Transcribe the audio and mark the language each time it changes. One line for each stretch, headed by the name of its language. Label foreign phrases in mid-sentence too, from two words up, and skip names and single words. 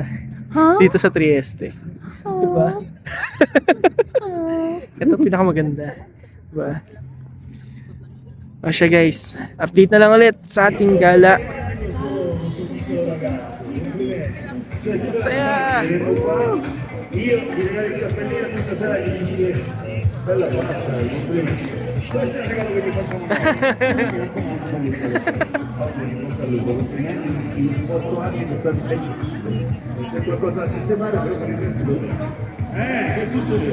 Filipino: Dito sa Trieste. Di ba? Ito pinakamaganda. Di ba? O siya guys, update na lang ulit sa ating gala. Saya!
Italian: Io direi che appena questa sera gli dici bella faccia, questo è il regalo che ti facciamo noi. 8 anni sono stati bellissimi. C'è qualcosa da sistemare però per il resto che succede?